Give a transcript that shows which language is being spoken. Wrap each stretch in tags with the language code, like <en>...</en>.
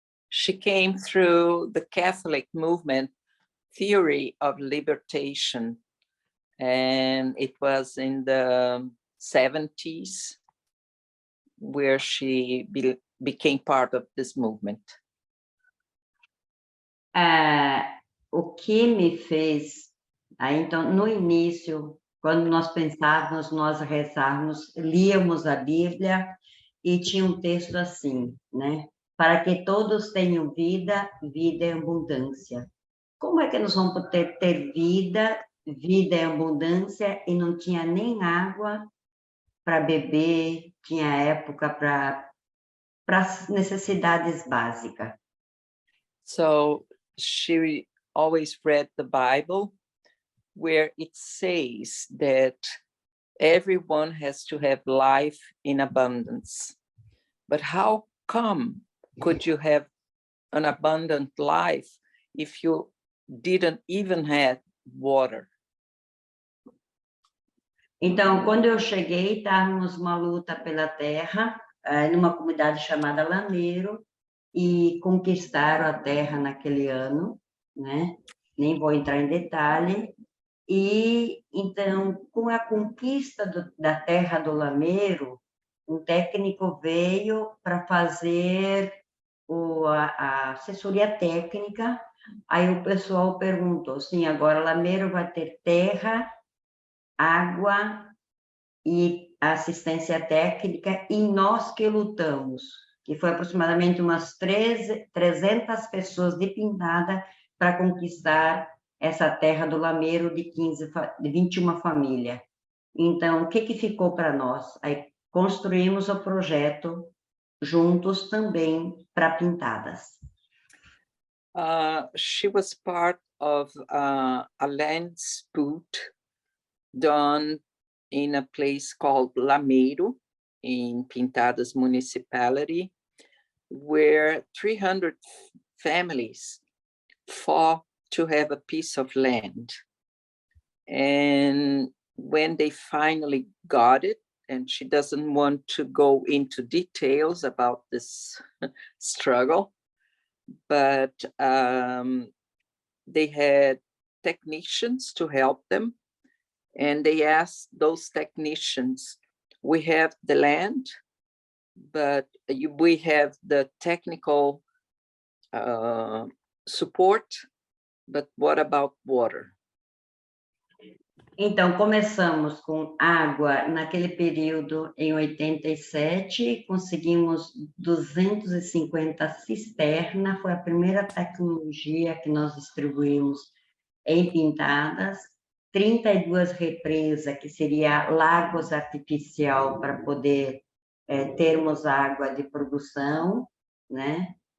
<en>She came through the Catholic movement theory of libertation, and it was in the 70s where she became part of this movement.</en> <pt>O que me fez, então, no início, quando nós pensávamos, nós rezávamos, líamos a Bíblia e tinha um texto assim, né? Para que todos tenham vida, vida em abundância. Como é que nós vamos poder ter vida em abundância e não tinha nem água para beber, tinha época para as necessidades básicas?</pt> <en>So she always read the Bible, where it says that everyone has to have life in abundance. But how come could you have an abundant life if you didn't even have water?</en> <pt>Então, quando eu cheguei, estávamos numa luta pela terra, numa comunidade chamada Lameiro, e conquistaram a terra naquele ano, né? Nem vou entrar em detalhe. E, então, com a conquista da terra do Lameiro, um técnico veio para fazer a assessoria técnica. Aí o pessoal perguntou, sim, agora Lameiro vai ter terra, água e assistência técnica, e nós que lutamos, que foi aproximadamente umas 300 pessoas de Pintada para conquistar essa terra do Lameiro de 21 famílias. Então, o que ficou para nós? Aí construímos o projeto juntos também para Pintadas.</pt> <en>She was part of a land dispute done in a place called Lameiro in Pintadas municipality, where 300 families fought to have a piece of land. And when they finally got it, and she doesn't want to go into details about this struggle, but they had technicians to help them. And they asked those technicians, we have the land, but we have the technical support, but what about water?</en> <pt>Então, começamos com água naquele período em 87, conseguimos 250 cisternas, foi a primeira tecnologia que nós distribuímos em Pintadas, 32 represas, que seria lagos artificial para poder termos água de produção, né?</pt>